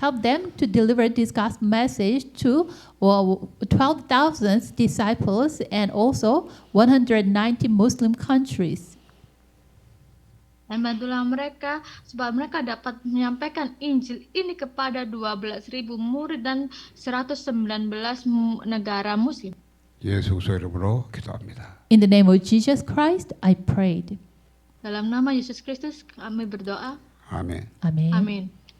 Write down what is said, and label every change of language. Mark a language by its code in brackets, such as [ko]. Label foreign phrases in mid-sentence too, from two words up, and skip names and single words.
[en] Help them to deliver this gospel message to 12,000 disciples and also 190 Muslim countries. [id] Dan bantulah mereka supaya mereka dapat menyampaikan Injil ini kepada 12.000 murid dan 119 negara Muslim. [ko] 예수 그리스도 이름으로 기도합니다. [en] In the name of Jesus Christ, I prayed. [id] Dalam nama Yesus Kristus kami berdoa. [ko] 아멘. [en] Amen. [id] Amin.